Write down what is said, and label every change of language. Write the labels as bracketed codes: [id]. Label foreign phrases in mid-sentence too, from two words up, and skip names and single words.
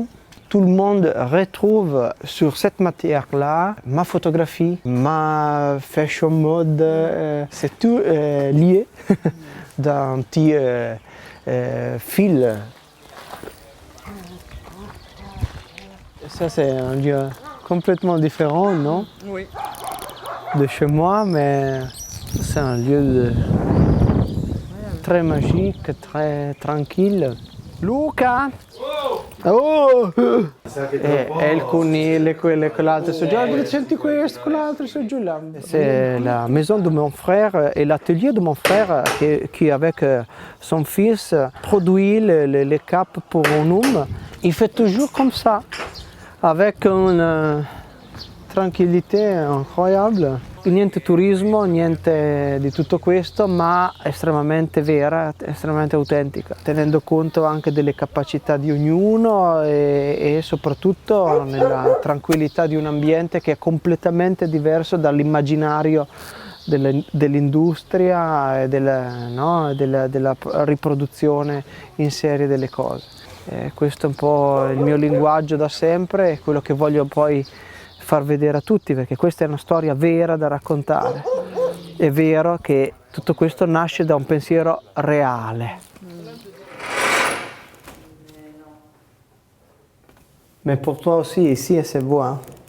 [fr] Tout le monde retrouve sur cette matière-là ma photographie, ma fashion mode, c'est tout lié d'un petit fil. Ça, c'est un lieu complètement différent, non? Oui. De chez moi, mais c'est un lieu très magique, très tranquille. [it] Luca! Oh! Alcuni, quell'altro sono giù, senti questo, quell'altro sono giù là. [fr] C'est la maison de mon frère et l'atelier de mon frère qui avec son fils produit les capes pour un homme. Il fait toujours comme ça, avec une tranquillità incroyable. [it] Niente turismo, niente di tutto questo, ma estremamente vera, estremamente autentica, tenendo conto anche delle capacità di ognuno e soprattutto nella tranquillità di un ambiente che è completamente diverso dall'immaginario dell'industria e della riproduzione in serie delle cose. Questo è un po' il mio linguaggio da sempre e quello che voglio poi far vedere a tutti, perché questa è una storia vera da raccontare. È vero che tutto questo nasce da un pensiero reale. [fr] Mais pour toi aussi, ici, c'est beau, hein?